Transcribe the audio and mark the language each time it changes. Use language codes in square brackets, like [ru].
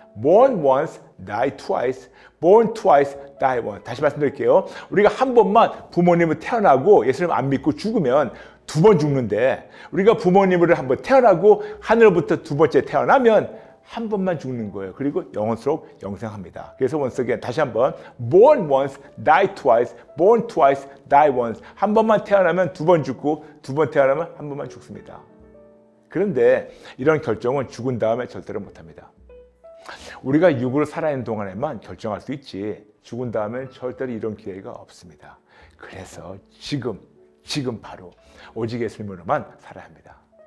[en] Born once, die twice. Born twice, die once. [ko] 다시 말씀드릴게요. 우리가 한 번만 부모님을 태어나고 예수님 안 믿고 죽으면 2번 죽는데 우리가 부모님으로 한 번 태어나고 하늘로부터 2번째 태어나면 한 번만 죽는 거예요. 그리고 영원토록 영생합니다. 그래서 [en] once again [ko] 다시 한번 [en] born once, die twice, born twice, die once. [ko] 한 번만 태어나면 2번 죽고 2번 태어나면 한 번만 죽습니다. 그런데 이런 결정은 죽은 다음에 절대로 못합니다. 우리가 육으로 살아있는 동안에만 결정할 수 있지 죽은 다음엔 절대로 이런 기회가 없습니다. 그래서 지금 바로 오직 예수님으로만 살아야 합니다.